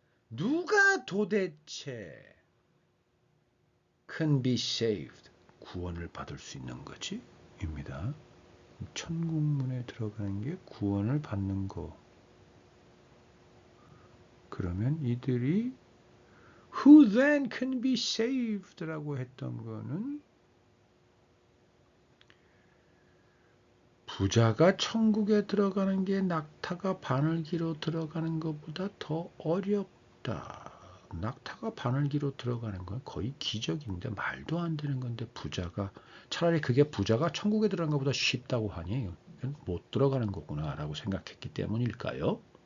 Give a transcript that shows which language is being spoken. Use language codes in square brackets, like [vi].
[ko] 누가 도대체 [en] can be saved? [ko] 구원을 받을 수 있는 거지? 입니다. 천국문에 들어가는 게 구원을 받는 거. 그러면 이들이 [en] Who then can be saved? [ko] 라고 했던 거는 부자가 천국에 들어가는 게 낙타가 바늘기로 들어가는 것보다 더 어렵다. 낙타가 바늘기로 들어가는 건 거의 기적인데 말도 안 되는 건데 부자가 차라리 그게 부자가 천국에 들어가는 것보다 쉽다고 하니 못 들어가는 거구나 라고 생각했기 때문일까요?